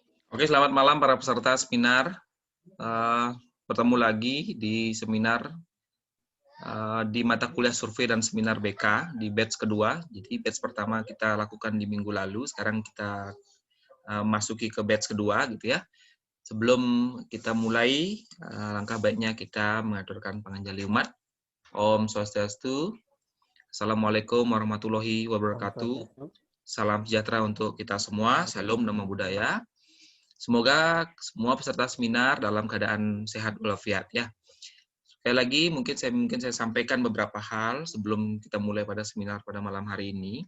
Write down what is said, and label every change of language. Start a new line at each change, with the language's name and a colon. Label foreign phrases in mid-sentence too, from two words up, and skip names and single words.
Indonesian: Oke, selamat malam para peserta seminar. Eh, Bertemu lagi di seminar di mata kuliah survei dan seminar BK di batch kedua. Jadi batch pertama kita lakukan di minggu lalu, sekarang kita masuki ke batch kedua gitu ya. Sebelum kita mulai, langkah baiknya kita mengaturkan
Balinese: panganjali umat.
Sanskrit: Om Swastiastu.
Arabic: السلام عليكم ورحمة الله وبركاته.
Indonesian: Salam sejahtera untuk kita semua. Salam
Pali: Namo Buddhaya.
Indonesian: Semoga semua peserta seminar dalam keadaan sehat walafiat ya. Sekali lagi mungkin saya sampaikan beberapa hal sebelum kita mulai pada seminar pada malam hari ini.